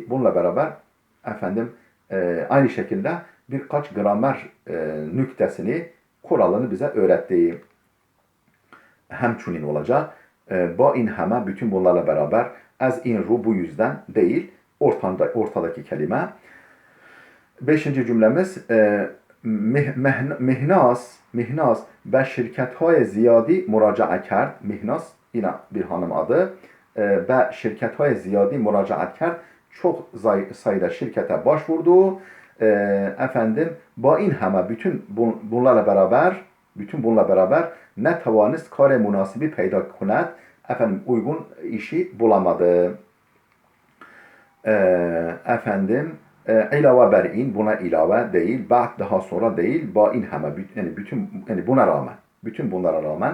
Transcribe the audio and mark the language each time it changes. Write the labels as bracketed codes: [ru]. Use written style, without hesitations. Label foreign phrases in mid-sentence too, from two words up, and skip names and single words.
[tr] Bununla beraber efendim aynı şekilde birkaç gramer nüktesini, kuralını bize öğretti. Hemçunin olacak. [fa] با این همه [tr] bütün bunlarla beraber [fa] از این رو [tr] bu yüzden değil. Ortadaki kelime. Beşinci cümlemiz [fa] Mihnas به şirketهای زیادی مراجعه کرد. [tr] Mihnas yine bir hanım adı. [fa] Ve şirketهای زیادی مراجعه کرد. [tr] Çok sayıda şirkete başvurdu. Efendim [fa] با این همه [tr] bütün bunlarla beraber [fa] نتوانست کار مناسبی پیدا کند. [tr] Efendim uygun işi bulamadı. Efendim [fa] علاوه بر این [tr] buna ilave değil, ba'd daha sonra değil, [fa] با این همه [tr] yani buna rağmen, bütün bunlara rağmen.